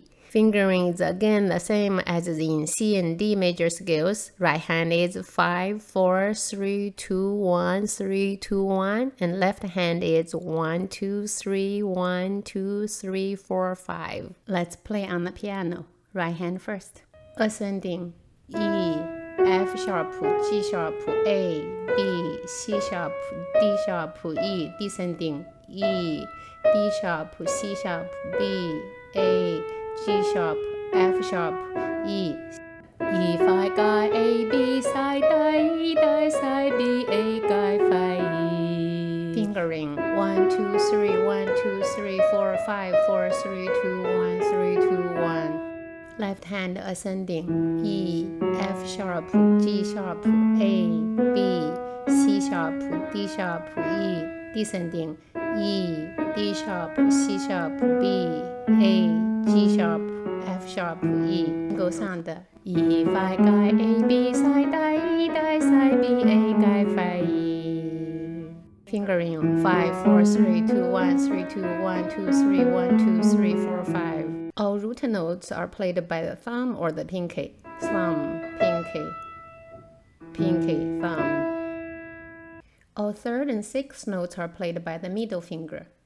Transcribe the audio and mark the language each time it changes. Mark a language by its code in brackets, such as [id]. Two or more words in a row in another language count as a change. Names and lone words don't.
[en] Fingering is again the same as in C and D major scales. Right hand is 5, 4, 3, 2, 1, 3, 2, 1, and left hand is 1, 2, 3, 1, 2, 3, 4, 5. Let's play on the piano. Right hand first. Ascending E, F sharp, G sharp, A, B, C sharp, D sharp, E. Descending E, D sharp, C sharp, B, A, G sharp, F sharp, E. E, Fi, Gai, A, B, Si, Di, E, Di, Si, B, A, Gai, Fi, E. Fingering 1, 2, 3, 1, 2, 3, 4, 5, 4, 3, 2, 1, 3, 2, 1. Left hand ascending E, F sharp, G sharp, A, B, C sharp, D sharp, E. Descending E, D sharp, C sharp, B, A, G sharp, F sharp, E. Single sound E, Fi, Gai, A, B, Si, Di, E, Di, Si, B, A, Gai, Fi, E. Fingering 5, 4, 3, 2, 1, 3, 2, 1, 2, 3, 1, 2, 3, 4, 5. All root notes are played by the thumb or the pinky. Thumb, pinky, pinky, thumb. All third and sixth notes are played by the middle finger.